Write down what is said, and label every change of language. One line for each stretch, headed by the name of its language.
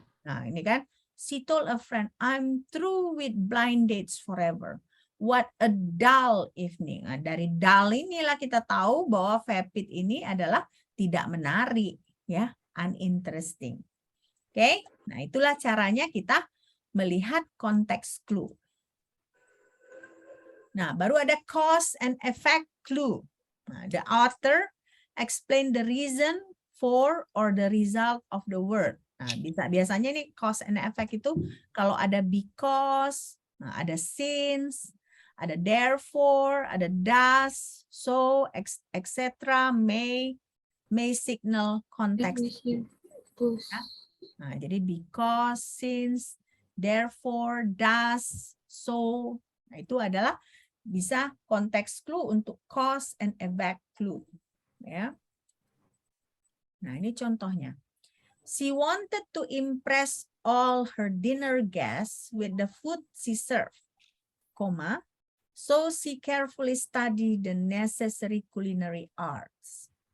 Indonesian: Nah, ini kan,
English: she told a friend, I'm through with blind dates forever. What a dull evening.
Indonesian: Nah, dari dull inilah kita tahu bahwa vapid ini adalah tidak menarik, ya, uninteresting. Oke, nah itulah caranya kita melihat konteks clue. Nah, baru ada
English: cause and effect clue. Nah, the author explain the reason for or the result of the word.
Indonesian: Nah, biasanya nih cause and effect itu kalau ada because, nah, ada since, ada therefore, ada does, so, etc.
English: may signal context. Ya.
Indonesian: Nah, jadi because, since, therefore, does, so. Nah, itu adalah bisa konteks clue untuk
English: cause and effect clue.
Indonesian: Ya. Nah, ini contohnya.
English: She wanted to impress all her dinner guests with the food she served, comma, so she carefully studied the necessary culinary arts.